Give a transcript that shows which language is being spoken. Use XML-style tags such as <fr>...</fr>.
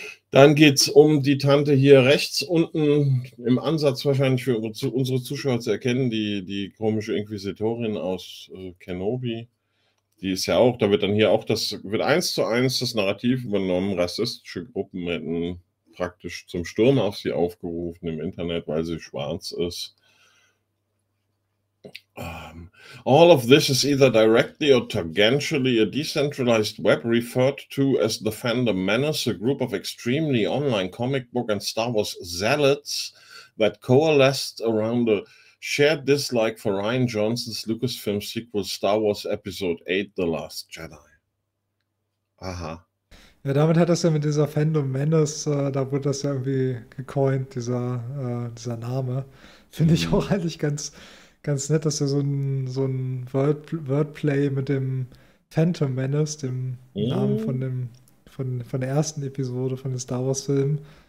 <de>Dann geht es um die Tante hier rechts unten, im Ansatz wahrscheinlich für unsere Zuschauer zu erkennen, die komische Inquisitorin aus Kenobi. Die ist ja auch, da wird dann hier auch, das wird eins zu eins das Narrativ übernommen, rassistische Gruppen hätten praktisch zum Sturm auf sie aufgerufen im Internet, weil sie schwarz ist.</de> <en>All of this is either directly or tangentially a decentralized web referred to as the Fandom Menace, a group of extremely online comic book and Star Wars zealots that coalesced around a shared dislike for Rian Johnson's Lucasfilm sequel Star Wars Episode 8, The Last Jedi.</en> <de>Aha. Ja, damit hat das ja mit dieser Fandom Menace, da wurde das ja irgendwie gecoint, dieser Name. Finde ich auch eigentlich ganz nett, dass er so ein Wordplay mit dem Phantom Menace, dem Namen von der ersten Episode von den Star Wars Filmen.</de>